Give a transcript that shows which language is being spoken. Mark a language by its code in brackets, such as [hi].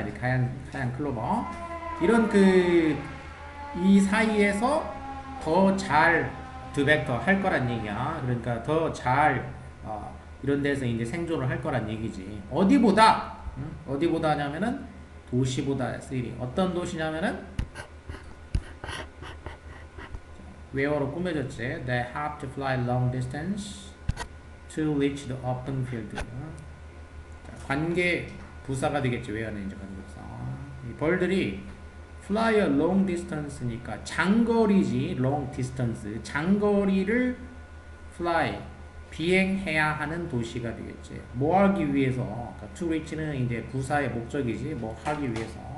[ko] 이렇게 하얀 클로버. 이런 이 사이에서 더 잘 do better 할 거란 얘기야. 그러니까 더 잘 이런 데서 이제 생존을 할 거란 얘기지. 어디보다 하냐면은 도시보다 city. 어떤 도시냐면은 where로 꾸며졌지. [en] They have to fly long distance to reach the open field. [ko] 자, 관계 부사가 되겠지. where는 이제 관계 부사. 이 벌들이 [en] fly a long distance [ko] 니까 장거리지. [en] long distance. [ko] 장거리를 fly 비행해야 하는 도시가 되겠지. 뭐 하기 위해서? 그러니까 to reach는 이제 부사의 목적이지. 뭐 하기 위해서.